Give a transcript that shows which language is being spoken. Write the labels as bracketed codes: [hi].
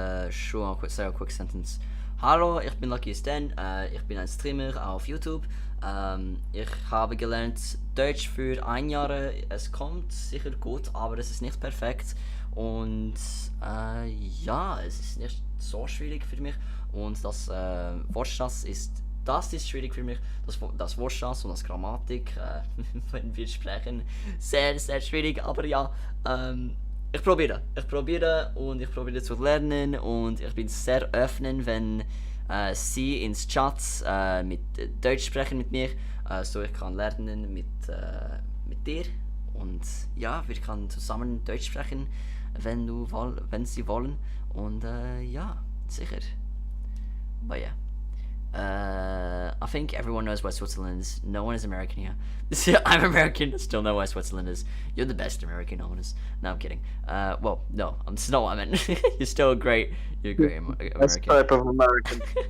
[en] Sure, say a quick sentence. [de] Hallo, ich bin yt.luckysden, ich bin ein Streamer auf YouTube. Ich habe gelernt Deutsch für 1 Jahr. Es kommt sicher gut, aber es ist nicht perfekt. Und ja, es ist nicht so schwierig für mich. Und das Wortschatz ist schwierig für mich. Das Wortschatz und das Grammatik, wenn wir sprechen, sehr, sehr schwierig. Aber ja, ich probiere und ich probiere zu lernen und ich bin sehr öffnen, wenn sie ins Chat mit Deutsch sprechen mit mir, so ich kann lernen mit dir und ja, wir können zusammen Deutsch sprechen, wenn sie wollen und ja, sicher. [en] But yeah. I think everyone knows where Switzerland is. No one is American here. I'm American, still know where Switzerland is. You're the best American, honest. No, I'm kidding. Well, no, that's not what I meant. You're still a great American. Best type of American.